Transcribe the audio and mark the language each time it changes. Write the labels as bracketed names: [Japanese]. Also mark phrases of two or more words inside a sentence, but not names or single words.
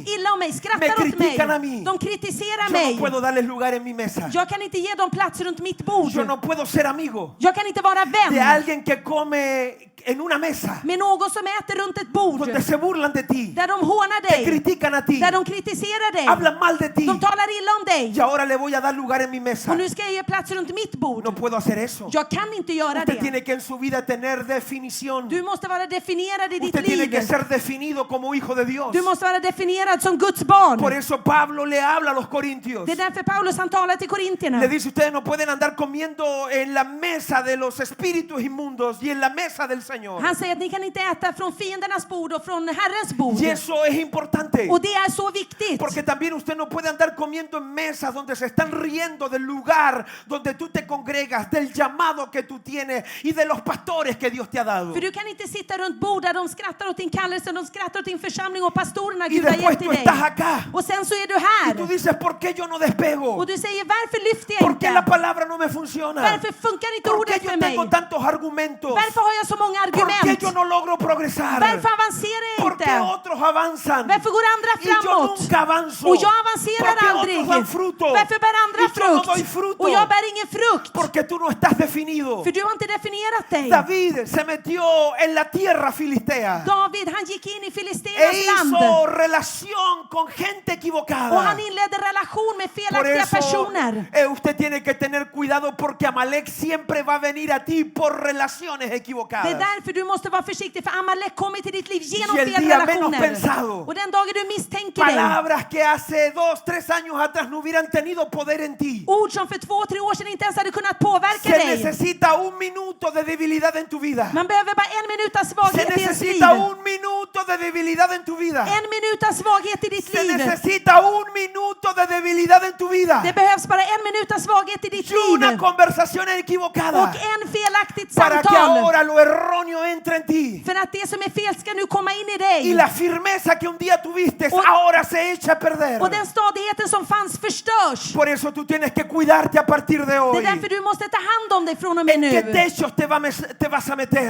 [Swedish] illa om mig, [Spanish] me [Swedish] skrattar åt [Spanish] critican a [Swedish] mig, [Spanish] mí, [Swedish] de kritiserar [Spanish] yo no [Swedish] mig. [Spanish] puedo darles lugar en mi mesa. [Swedish] Jag kan inte ge dem plats runt mitt bord. [Spanish] Yo no puedo ser amigo [Swedish] Jag kan inte vara [Spanish] de [Swedish] vän [Spanish] alguien que come en una mesa [Swedish] med någon som äter runt ett bord [Spanish] donde se burlan de ti, [Swedish] där de hånar [Spanish] te [Swedish] dig, [Spanish] critican a ti, [Swedish] där de kritiserar dig, [Spanish] hablan mal de ti, [Swedish] de talar illa om dig. [Spanish] y ahora le voy a dar lugar en mi mesa. [Swedish] Och nu ska jag ge plats runt mitt bord. [Spanish] No puedo hacer eso. [Swedish] Jag kan inte göra [Spanish] Usted [Swedish] det. [Spanish] tiene que en su vida tener definición. [Swedish] Du måste vara definierad i ditt [Spanish] Usted tiene que [Swedish] liv. [Spanish] ser definido como hijo de Dios. [Swedish] Du måste vara definierad som Guds barn. [Spanish] Por eso Pablo le habla a los corintios. [Swedish] Det är därför Paulus han talar till korintierna. [Spanish] Le dice, ustedes no pueden andar comiendo en la mesa de los espíritus inmundos y en la mesa del Señor. [Swedish] Han säger att ni kan inte äta från fiendernas bord och från Herrens bord. [Spanish] Y eso es importante. [Swedish] Och det är så viktigt. [Spanish] Porque también usted no puede andar comiendo en mesas donde se están riendo del lugar donde tú te congregas, del llamado que tú tienes y de los pastores que Dios te ha dado. [Swedish] För du kan inte sitta runt bord där de skrattar åt din kallelse, de skrattar åt din församling och pastorerna [Spanish] Y [Swedish] Gud har [Spanish] después [Swedish] gett till [Spanish] tú [Swedish] dig. [Spanish] estás acá [Swedish] Och sen så är du [Spanish] y tú [Swedish] här. [Spanish] dices, ¿por qué yo no despego? [Swedish] Och du säger, varför lyfter jag [Spanish] ¿Por qué la [Swedish] inte? [Spanish] palabra no me funciona? [Swedish] Varför funkar inte [Spanish] ¿Por qué [Swedish] ordet [Spanish] yo [Swedish] för mig? [Spanish] tengo tantos argumentos? [Swedish] Varför har jag så många [Spanish] ¿Por qué [Swedish] argument? [Spanish] yo no logro progresar? [Swedish] Varför avancerar jag [Spanish] ¿Por qué [Swedish] inte? [Spanish] otros avanzan? [Swedish] Varför går andra [Spanish] Y yo [Swedish] framåt? [Spanish] nunca avanzo. [Swedish] Och jag avancerar [Spanish] ¿Por qué [Swedish] aldrig. [Spanish] otros dan fruto? [Swedish] Varför bär andra [Spanish] Y yo no doy [Swedish] frukt? [Spanish] fruto. [Swedish] Och jag bär ingen frukt. [Spanish] Porque tú no estás definido. [Swedish] För du har inte definierat dig. [Spanish] David se metió en la tierra filistea [Swedish] David, han gick in i [Spanish] e [Swedish] Filisteernas land. [Spanish] hizo relación con gente [Swedish] Och [Spanish] equivocada. [Swedish] han inledde relation med [Spanish] Por [Swedish] felaktiga [Spanish] eso [Swedish] personer. [Spanish] usted tiene que tener cuidado porque Amalek siempre va a venir a ti por relaciones [Swedish] Det är [Spanish] equivocadas. [Swedish] därför du måste vara försiktig, för Amalek kommer till ditt liv genom [Spanish] Y el [Swedish] fel [Spanish] día menos [Swedish] relationer. [Spanish] pensado. [Swedish] Och den dagen du misstänker dig, [Spanish] Palabras que hace 2, 3 años atrás no hubieran tenido poder en ti. [Swedish] ord som för 2-3 år sedan inte ens hade kunnat påverka [Spanish] Se [Swedish] dig. [Spanish] necesita un minuto de debilidad en tu vida. [Swedish] Man behöver bara en minutas [Spanish] Se [Swedish] svaghet i ens liv. [Spanish] necesita un minuto de debilidad en tu vida. [Swedish] En minutas svaghet i ditt [Spanish] Se [Swedish] liv. [Spanish] necesita un minuto de debilidad en tu vida. [Swedish] Det behövs bara en minutas svaghet i ditt [Spanish] Y una [Swedish] liv. [Spanish] conversación equivocada [Swedish] Och en felaktigt [Spanish] para que [Swedish] samtal. [Spanish] ahora lo erróneo entre en ti. [Swedish] För att det som är fel ska nu komma in i [Spanish] Y [Swedish] dig. [Spanish] la firmeza que un día tuviste [Swedish] Och- [Spanish] ahora se echa a perder. [Swedish] Och den stadigheten som fanns förstörs. [Spanish] Por eso tú tienes que cuidarte a partir de [Swedish] Det [Spanish] hoy. [Swedish] är därför du måste ta hand om dig från och med [Spanish] ¿En qué [Swedish] nu. [Spanish] techos te vas a meter?